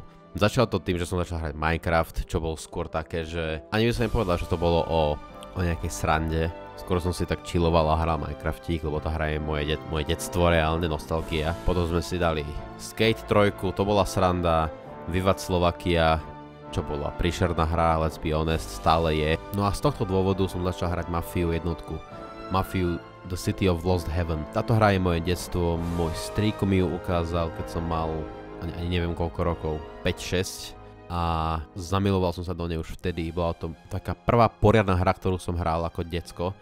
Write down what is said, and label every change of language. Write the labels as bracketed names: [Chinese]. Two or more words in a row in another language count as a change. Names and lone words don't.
[Slovak] Začalo to tým, že som začal hrať Minecraft, čo bol skôr také, že ani by som nepovedal, že to bolo o nejakej srande. Skôr som si tak chilloval a hral Minecraftík, lebo tá hra je moje detstvo, reálne nostalgia. Potom sme si dali Skate 3, to bola sranda, Vivat Slovakia, čo bola príšerná hra, [English] let's be honest, [Slovak] stále je. No a z tohto dôvodu som začal hrať Mafiu jednotku. Mafiu The City of Lost Heaven. Táto hra je moje detstvo, môj strýko mi ju ukázal, keď som mal ani neviem koľko rokov, 5-6 a zamiloval som sa do nej už vtedy. Bola to taká prvá poriadna hra, ktorú som hral ako decko.